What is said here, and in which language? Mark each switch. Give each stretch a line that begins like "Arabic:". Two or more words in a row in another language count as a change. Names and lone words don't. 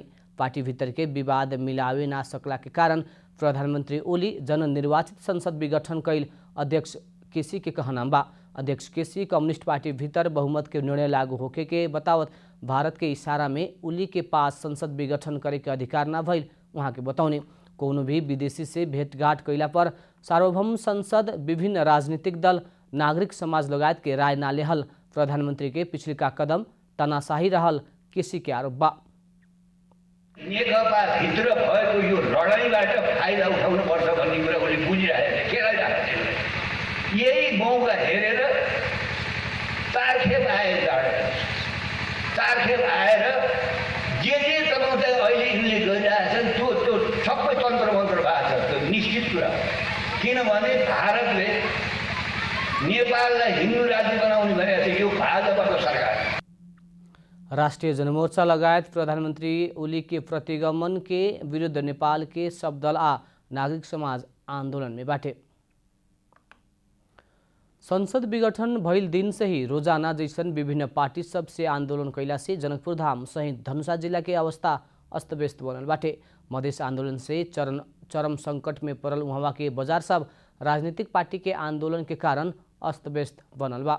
Bhojpuri: पार्टी भीतर के विवाद मिलावे ना सकला के कारण प्रधानमंत्री ओली जननिर्वाचित संसद विघटन कैल अध्यक्ष केसी के कहना बा। अध्यक्ष केसी कम्युनिस्ट पार्टी भीतर बहुमत के निर्णय लागू होके के बतावत भारत के इशारा में ओली के पास संसद विघटन करे के अधिकार ना भइल वहाँ के बताउने। कोनो भी विदेशी से भेंटघाट कैला पर सार्वभौम संसद, विभिन्न राजनीतिक दल, नागरिक समाज लगायत के राय ना लेहल प्रधानमंत्री के पिछलिका कदम तानाशाही रहल केसी के आरोप बा।
Nepali: नेकपा भित्र भएको यो लडाईँबाट फाइदा उठाउनुपर्छ भन्ने कुरा उले बुझिरहेको छ। यही मौका हेरेर चारखेप आए चारखेप आएर जे चलाउँदै अहिले यिनले गरिरहेछन् त्यो सबै तन्त्र मन्त्र भएको छ। त्यो निश्चित कुरा, किनभने भारतले नेपाललाई हिन्दू राज्य बनाउने भनेको थियो यो भाजपाको सरकार।
Bhojpuri: राष्ट्रीय जनमोर्चा लगायत प्रधानमंत्री ओली के प्रतिगमन के विरुद्ध नेपाल के सब दल आ नागरिक समाज आंदोलन में बाटे। संसद विघटन भइल दिन से ही रोजाना जैसन विभिन्न पार्टी सब से आंदोलन कैला से जनकपुर धाम सहित धनुषा जिला के अवस्था अस्त व्यस्त बनल बाटे। मधेश आंदोलन से चरम संकट में पड़ल वहाँ के बाजार सब राजनीतिक पार्टी के आंदोलन के कारण अस्त व्यस्त बनल बा।